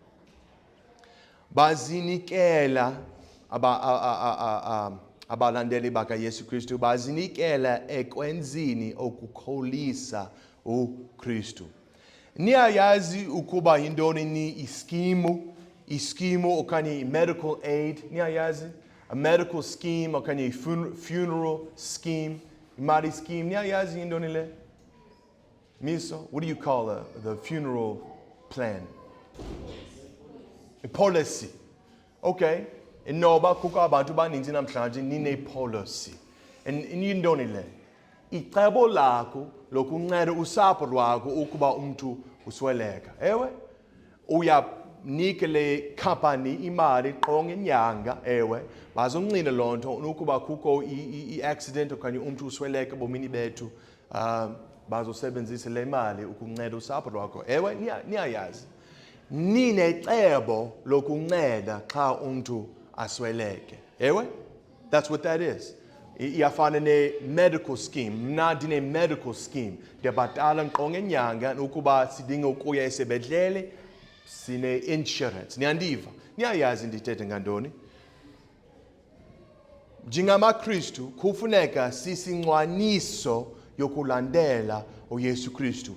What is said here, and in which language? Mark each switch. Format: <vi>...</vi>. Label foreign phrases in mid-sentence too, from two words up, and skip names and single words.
<xh>Bazinikela abalandeli bakaYesu Kristu, bazinikela ekwenzini okukholisa uKristu. Niyayazi ukuba yindoni ni iskimu okanye</xh> <en>medical aid.</en> <xh>Niyayazi</xh> <en>a medical scheme</en> <xh>okanye</xh> <en>funeral scheme,</en> <xh>imali scheme. Niyayazi yindoni le?</xh> <en>Miso, what do you call the funeral plan? A policy. Okay.</en> <xh>Inoba kukho abantu baninzi namhlanje nine policy. Yindoni le? Icebo lakho lokunceda usapho lwakho ukuba umuntu usweleka. Ewe, uyanika le company imali qho ngenyanga, ewe, bazoncina loo nto ukuba kukho i-accident okanye umuntu usweleka bomini bethu, bazosebenzisa le mali ukunceda usapho lwakho. Ewe, niyayazi. Ninecebo lokunceda xa umuntu asweleke. Ewe,</xh> <en>that's what that is.</en> <xh>Iyafana ne-</xh> <en>medical scheme.</en> <xh>Mna ndine-medical scheme. Ndiyabhatala qho ngenyanga ukuba sidinga ukuya esibhedlele, sine-insurance. Niyandiva? Niyayazi ndithethe ngantoni? NjengamaKristu kufuneka sisincwaniso yokulandela uYesu Kristu.</xh>